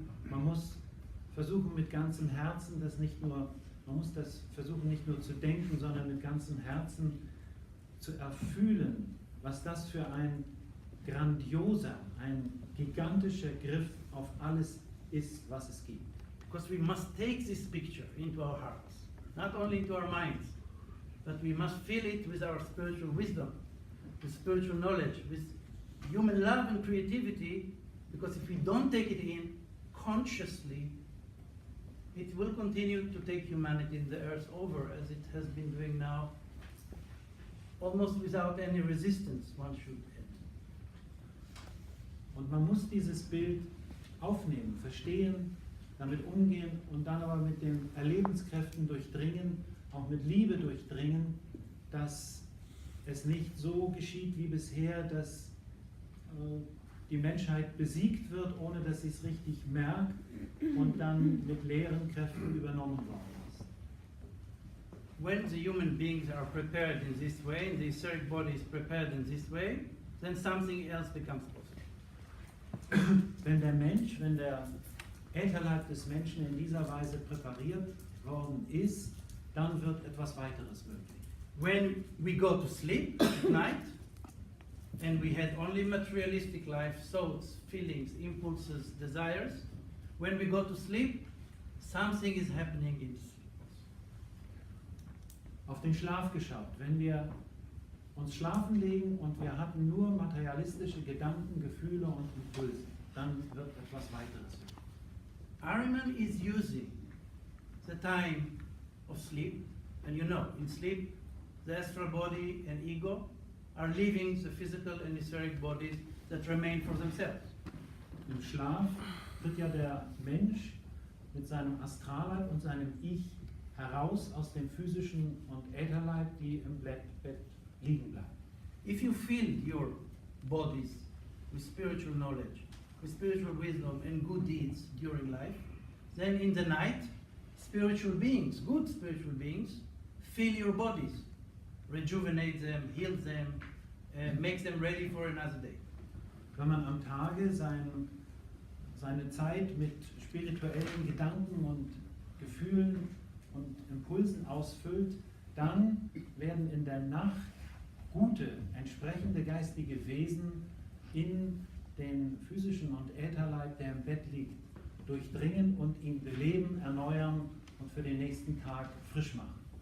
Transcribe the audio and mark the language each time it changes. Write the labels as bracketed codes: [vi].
[de] Man muss versuchen mit ganzem Herzen, man muss das versuchen nicht nur zu denken, sondern mit ganzem Herzen zu erfühlen, was das für ein grandioser, ein gigantischer Griff auf alles ist, was es gibt. [en] Because we must take this picture into our hearts, not only into our minds, but we must feel it with our spiritual wisdom, with spiritual knowledge, with human love and creativity, because if we don't take it in consciously, it will continue to take humanity and the earth over as it has been doing now, almost without any resistance, one should add. [de] Und man muss dieses Bild aufnehmen, verstehen, damit umgehen und dann aber mit den Erlebenskräften durchdringen, auch mit Liebe durchdringen, dass es nicht so geschieht wie bisher, dass die Menschheit besiegt wird, ohne dass sie es richtig merkt und dann mit leeren Kräften übernommen worden ist. [en] When the human beings are prepared in this way, and the etheric body is prepared in this way, then something else becomes possible. [de] Wenn der Ätherleib des Menschen in dieser Weise präpariert worden ist, dann wird etwas weiteres möglich. [en] When we go to sleep at night, and we had only materialistic life, thoughts, feelings, impulses, desires, when we go to sleep, something is happening in sleep. [de] Auf den Schlaf geschaut. Wenn wir uns schlafen legen und wir hatten nur materialistische Gedanken, Gefühle und Impulse, dann wird etwas weiteres. [en] Ahriman is using the time of sleep, and you know, in sleep, the astral body and ego are leaving the physical and etheric bodies that remain for themselves. [de] Im Schlaf tritt ja der Mensch mit seinem Astralleib und seinem Ich heraus aus dem physischen und Ätherleib, die im Bett liegen bleiben. [en] If you feel your bodies with spiritual knowledge, with spiritual wisdom and good deeds during life, then in the night, spiritual beings, good spiritual beings, fill your bodies, rejuvenate them, heal them, makes them ready for another day. [de] Wenn man am Tage seine Zeit mit spirituellen Gedanken und Gefühlen und Impulsen ausfüllt, dann werden in der Nacht gute, entsprechende geistige Wesen in den physischen und Ätherleib, der im Bett liegt, durchdringen und ihn beleben, erneuern und für den nächsten Tag frisch machen.